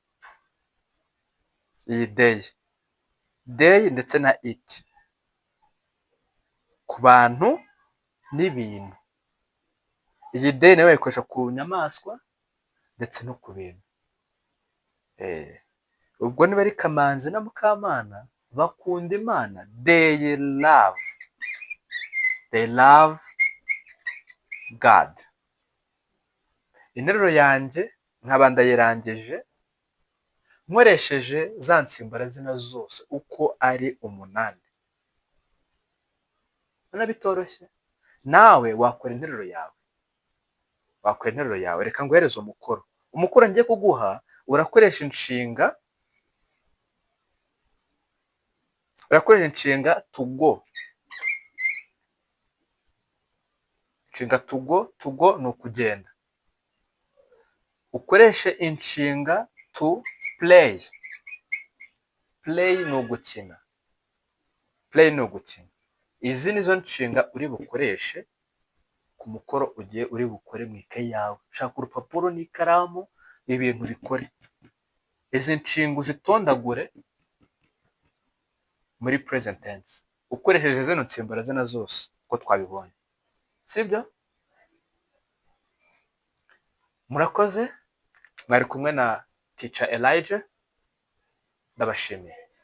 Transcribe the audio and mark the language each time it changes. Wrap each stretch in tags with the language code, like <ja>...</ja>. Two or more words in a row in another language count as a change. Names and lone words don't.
<rw>Iyi day ndetse na it, ku bantu n'ibintu. Iyi day nayo ikoresha ku nyamaswa ndetse no ku bintu. Ubwo niba ari Kamanzi na Mukamana bakunda Imana,</rw> <en>they love God.</en> <rw>Interuro yanjye nkaba ndayirangije nkoresheje za nsimburazina zose uko ari 8. Urabona bitoroshye? Nawe wakora interuro yawe. Reka nguhereze umukoro. Umukoro ngiye kuguha, urakoresha inshinga</rw> <en>to go.</en> <rw>Inshinga</rw> <en>to go</en> <rw>ni ukugenda. Ukoreshe inshinga</rw> <en>to play.</en> <rw>Play ni ugukina. Izi nizo nshinga uri bukoreshe ku mukoro ugiye uri bukore mu ikaye yawe. Shaka urupapuro n'ikaramu, ibintu bikore. Izi nshinga uzitondagure muri</rw> <en>present tense</en> <rw>ukoresheje zino nsimburazina zose uko twabibonye. Sibyo? Murakoze. Mwari kumwe na Teacher Elijah. Ndabashimiye.</rw>